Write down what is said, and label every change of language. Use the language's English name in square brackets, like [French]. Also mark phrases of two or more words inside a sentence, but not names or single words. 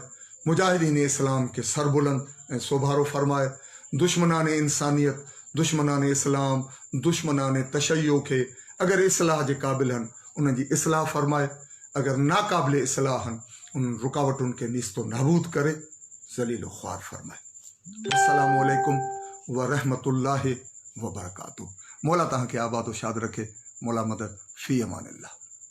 [Sindhi] मुजाहिदीन इस्लाम के सरबुलंद ऐं सोभारो फ़रमाए। दुश्मनान इंसानियत, दुश्मनान इस्लाम, दुश्मनान तशय्यो खे अगरि इस्लाह जे क़ाबिल आहिनि उन्हनि जी इस्लाह फ़रमाए, अगरि नाक़ाबिल इस्लाह आहिनि उन रुकावटुनि खे नीस्तो नाबूद करे ज़लील ख़्वार फ़रमाए। [Arabic] السلام عليكم ورحمة الله وبركاته. [Sindhi] मौला तव्हांखे आबाद व शाद रखे। मौला मदद [Arabic] في أمان الله.